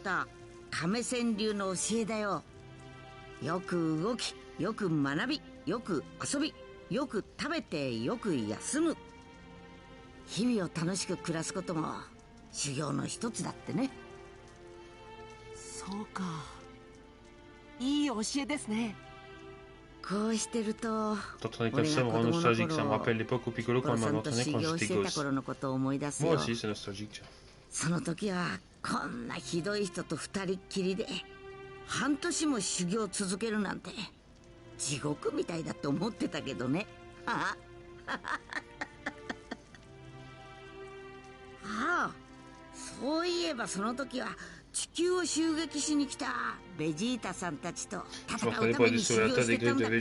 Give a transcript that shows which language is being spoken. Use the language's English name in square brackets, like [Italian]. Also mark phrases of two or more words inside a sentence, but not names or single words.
[Japanese] よく動き、よく学び、よく遊び、よく食べて、よく休む。日々を楽しく暮らすことも修行の一つだってね。そうか。いい教えですね。こうしてると、 [French] T'entraîner comme ça me rend nostalgique. Ça me rappelle l'époque au Piccolo quand il m'avait entraîné quand j'étais gosse. Moi aussi, c'est nostalgique. [Japanese] その時はこんなひどい人と二人っきりで。半年も修行続けるなんて地獄みたいだと思ってたけどね。ああ、そういえばその時は地球を襲撃しに来たベジータさんたちと戦うために修行してたんだって。